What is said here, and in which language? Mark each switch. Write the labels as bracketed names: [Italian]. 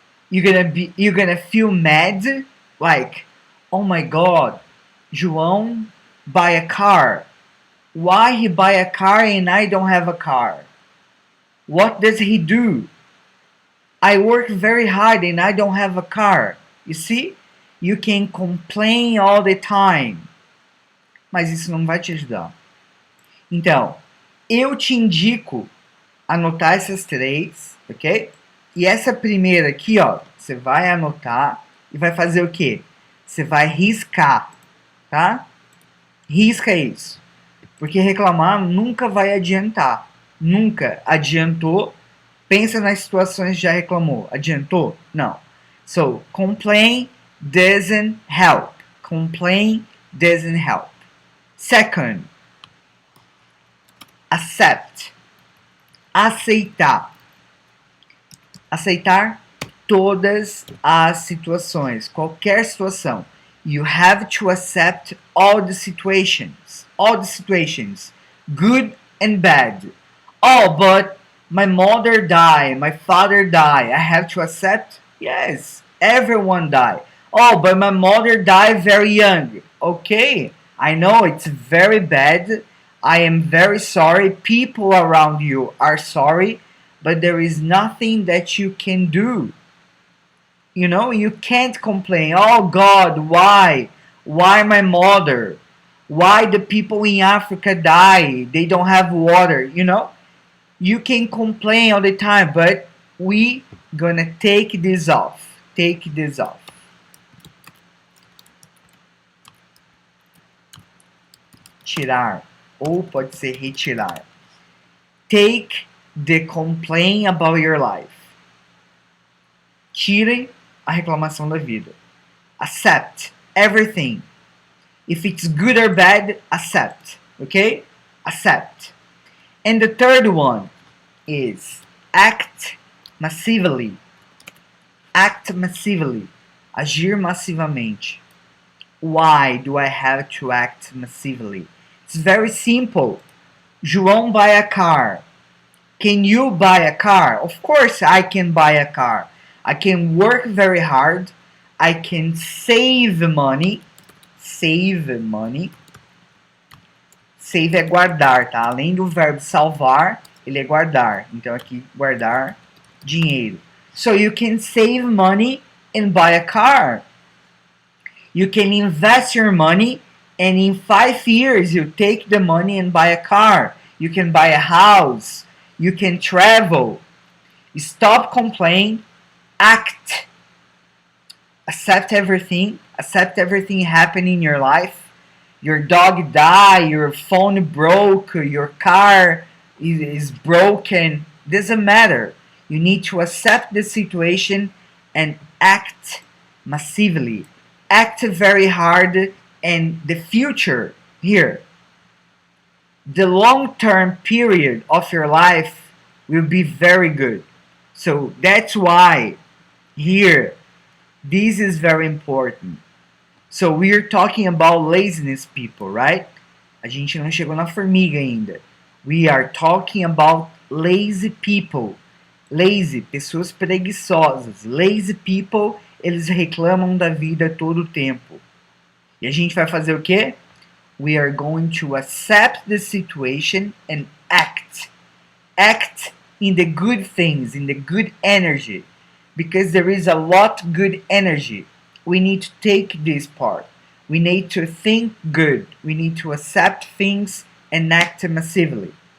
[English] You're gonna feel mad, like, oh my God, João buy a car. Why he buy a car and I don't have a car? What does he do? I work very hard and I don't have a car. You see? You can complain all the time. [Portuguese] Mas isso não vai te ajudar. Então, eu te indico anotar essas três, ok? E essa primeira aqui, ó, você vai anotar e vai fazer o quê? Você vai riscar, tá? Risca isso. Porque reclamar nunca vai adiantar. Nunca adiantou. Pensa nas situações que já reclamou. Adiantou? Não. [English] So, complain doesn't help. Complain doesn't help. Second, accept. Aceitar. [Portuguese] Aceitar todas as situações, qualquer situação. [English] You have to accept all the situations. All the situations. Good and bad. Oh, but my mother died, my father died. I have to accept? Yes, everyone died. Oh, but my mother died very young. Okay, I know it's very bad. I am very sorry. People around you are sorry, but there is nothing that you can do. You know, you can't complain. Oh God, why? Why my mother? Why the people in Africa die? They don't have water, you know? You can complain all the time, but we gonna take this off. Take this off. [Portuguese] Tirar, ou pode ser retirar. [English] Take the complaint about your life. [Portuguese] Tire a reclamação da vida. [English] Accept everything. If it's good or bad, accept. Okay? Accept. And the third one is act massively. Act massively. [Portuguese] Agir massivamente. [English] Why do I have to act massively? It's very simple. João buy a car. Can you buy a car? Of course I can buy a car. I can work very hard. I can save money. Save money. [Portuguese] Save é guardar, tá? Além do verbo salvar, ele é guardar. Então aqui, guardar dinheiro. [English] So you can save money and buy a car. You can invest your money and in 5 years you take the money and buy a car. You can buy a house. You can travel. Stop complaining. Act. Accept everything. Accept everything happening in your life. Your dog died, your phone broke, your car is broken. Doesn't matter. You need to accept the situation and act massively. Act very hard, and the future here, the long-term period of your life will be very good. So that's why here, this is very important. So we're talking about laziness people, right? [Portuguese] A gente não chegou na formiga ainda. [English] We are talking about lazy people. [Portuguese] Lazy, pessoas preguiçosas. Lazy people, eles reclamam da vida todo o tempo. E a gente vai fazer o quê? [English] We are going to accept the situation and act. Act in the good things, in the good energy. Because there is a lot good energy. We need to take this part. We need to think good. We need to accept things and act massively.